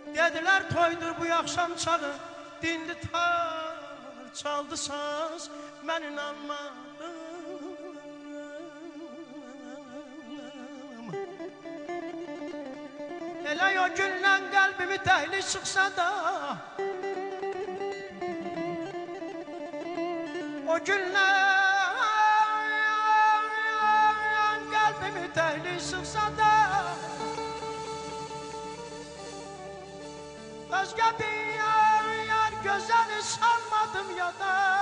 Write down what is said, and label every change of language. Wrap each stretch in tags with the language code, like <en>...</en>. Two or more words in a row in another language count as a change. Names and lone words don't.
<az>Dediler toydur</az> <tr>bu akşam</tr> <az>çalı, dindi tar, çaldı saz,</az> <tr>ben inanmadım.</tr> <az>Elə o gündən qəlbimi dəhli sıxsa da, o gündən qəlbimi dəhli sıxsa da, özgə bir yar gözəli salmadım yada.</az>